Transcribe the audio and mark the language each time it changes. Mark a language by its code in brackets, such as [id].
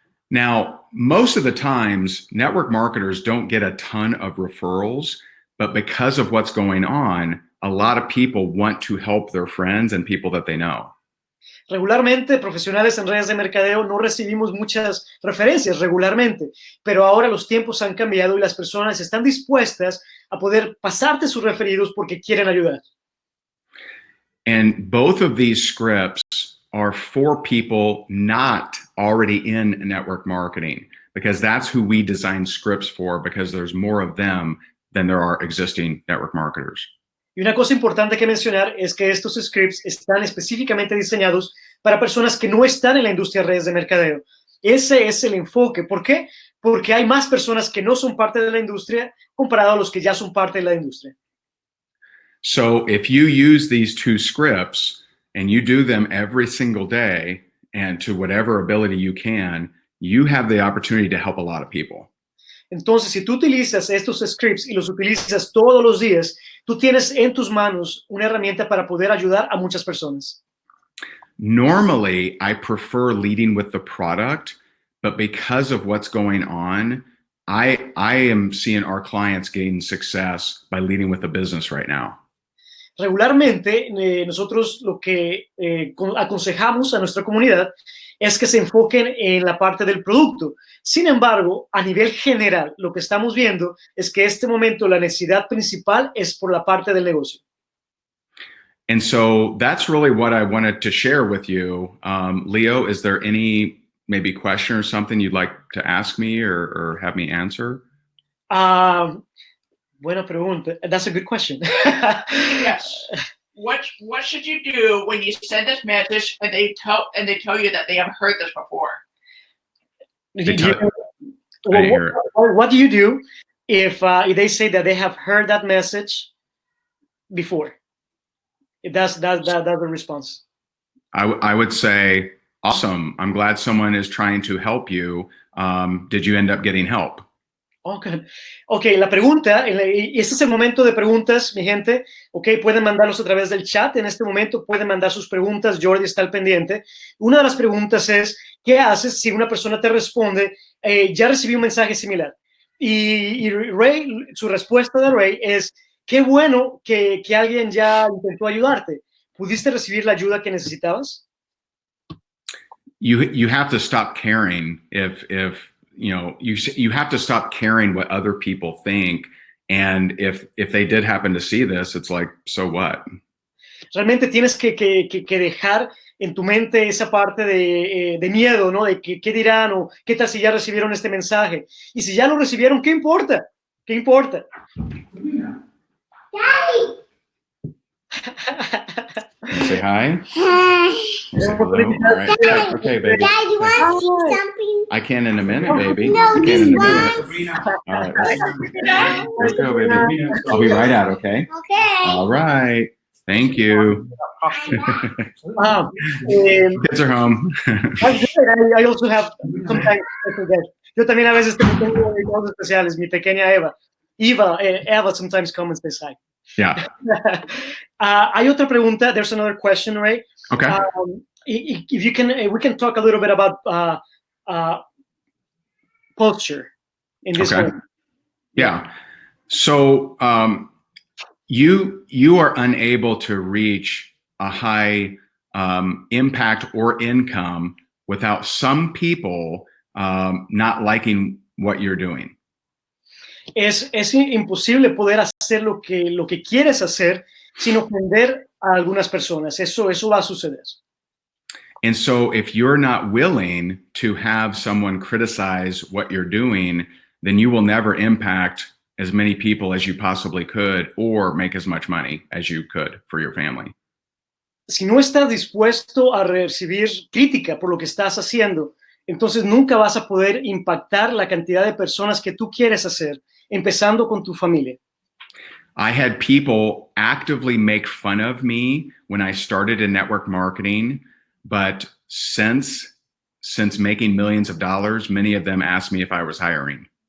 [en] Now, most of the times, network marketers don't get a ton of referrals, but because of what's going on, a lot of people want to help their friends and people that they know. [es] Regularmente, profesionales en redes de mercadeo no recibimos muchas referencias regularmente, pero ahora los tiempos han cambiado y las personas están dispuestas a poder pasarte sus referidos porque quieren ayudar. [en] And both of these scripts are for people not already in network marketing, because that's who we design scripts for, because there's more of them than there are existing network marketers. [es] Y una cosa importante que mencionar es que estos scripts están específicamente diseñados para personas que no están en la industria de redes de mercadeo. Ese es el enfoque. ¿Por qué? Porque hay más personas que no son parte de la industria comparado a los que ya son parte de la industria. [en] So if you use these two scripts and you do them every single day and to whatever ability you have the opportunity to help a lot of people. [es] Entonces, si tú utilizas estos scripts y los utilizas todos los días, tú tienes en tus manos una herramienta para poder ayudar a muchas personas. [en] Normally, I prefer leading with the product, but because of what's going on, I am seeing our clients gain success by leading with the business right now. [es] Regularmente, nosotros lo que aconsejamos a nuestra comunidad es que se enfoquen en la parte del producto. Sin embargo, a nivel general, lo que estamos viendo es que en este momento la necesidad principal es por la parte del negocio. [en] And so that's really what I wanted to share with you. Leo, is there any maybe question or something you'd like to ask me or have me answer? [es] Buena pregunta. [en] That's a good question. Yes. What should you do when you send this message and they tell you that they have heard this before? What do you do if they say that they have heard that message before? That's the response. I would say, awesome. I'm glad someone is trying to help you. Did you end up getting help? [es] Okay, la pregunta, y este es el momento de preguntas, mi gente. Okay, pueden mandarlos a través del chat en este momento, pueden mandar sus preguntas, Jordi está al pendiente. Una de las preguntas es, ¿qué haces si una persona te responde, ya recibí un mensaje similar? Y Ray, su respuesta de Ray es, qué bueno que alguien ya intentó ayudarte. ¿Pudiste recibir la ayuda que necesitabas? [en] You have to stop caring if you have to stop caring what other people think, and if they did happen to see this, it's like, so what? [es] Realmente tienes que dejar en tu mente esa parte de miedo, ¿no? De qué dirán o qué tal si ya recibieron este mensaje. Y si ya lo recibieron, ¿qué importa? ¿Qué importa? [en] Say hi. Say hello. All right. Okay, baby. Dad, you want to see something? I can in a minute, baby. No, I can this in a one. minute. All right. Let's go, baby. I'll be right out, okay? Okay. All right. Thank you. Kids are home. I also have sometimes special guests. [es] Yo también a veces tengo invitados especiales. Mi pequeña [en] Eva sometimes comes and says hi. Yeah. [es] Hay otra pregunta. [en] There's another question, Ray. Okay. If you can, we can talk a little bit about posture in this way. Yeah. So you are unable to reach a high impact or income without some people not liking what you're doing. [es] Es imposible poder hacer lo que quieres hacer sin ofender a algunas personas. Eso va a suceder. [en] And so if you're not willing to have someone criticize what you're doing, then you will never impact as many people as you possibly could or make as much money as you could for your family. [es] Si no estás dispuesto a recibir crítica por lo que estás haciendo, entonces nunca vas a poder impactar la cantidad de personas que tú quieres hacer, empezando con tu familia. [en] I had people actively make fun of me when I started in network marketing, but since making millions of dollars, many of them asked me if I was hiring.